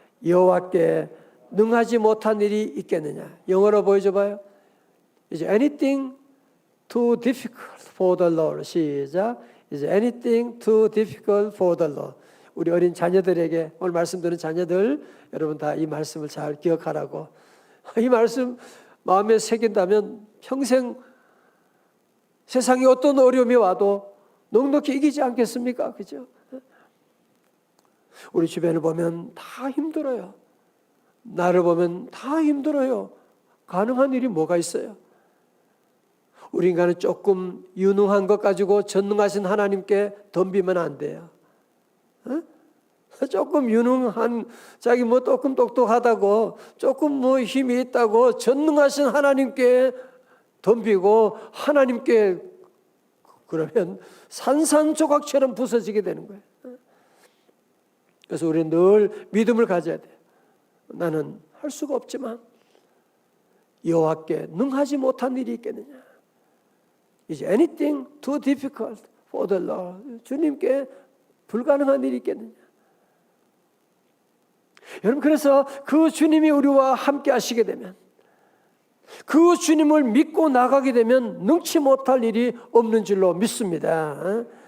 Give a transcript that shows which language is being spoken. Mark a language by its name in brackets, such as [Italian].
[Korean] 여호와께 능하지 못한 일이 있겠느냐. 영어로 보여줘봐요. [English] Is anything too difficult for the Lord? [Korean] 시작. [English] Is anything too difficult for the Lord? [Korean] 우리 어린 자녀들에게, 오늘 말씀 듣는 자녀들 여러분 다 이 말씀을 잘 기억하라고. 이 말씀 마음에 새긴다면 평생 세상에 어떤 어려움이 와도 넉넉히 이기지 않겠습니까? 그죠? 우리 주변을 보면 다 힘들어요. 나를 보면 다 힘들어요. 가능한 일이 뭐가 있어요? 우리 인간은 조금 유능한 것 가지고 전능하신 하나님께 덤비면 안 돼요. 조금 유능한, 자기 뭐 조금 똑똑하다고, 조금 뭐 힘이 있다고 전능하신 하나님께 덤비고 하나님께 그러면 산산조각처럼 부서지게 되는 거예요. 그래서 우리는 늘 믿음을 가져야 돼요. 나는 할 수가 없지만 여호와께 능하지 못한 일이 있겠느냐? [English] Is anything too difficult for the Lord? [Korean] 주님께 불가능한 일이 있겠느냐? 여러분, 그래서 그 주님이 우리와 함께 하시게 되면, 그 주님을 믿고 나가게 되면 능치 못할 일이 없는 줄로 믿습니다.